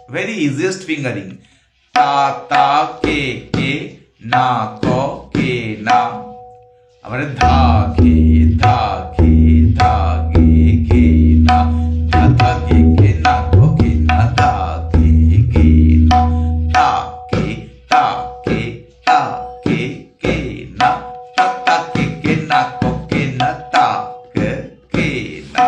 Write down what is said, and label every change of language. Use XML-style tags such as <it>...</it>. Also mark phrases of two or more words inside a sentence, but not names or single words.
<en>very easiest fingering. Ta ta ke na ko ke na.</en> <bn>আবার ধা গে ধা গে ধা গে গে না ধা ধা গে না কো গে না ধা গে না তা কে না তা তা কে না কো গে না তা কে না।</bn>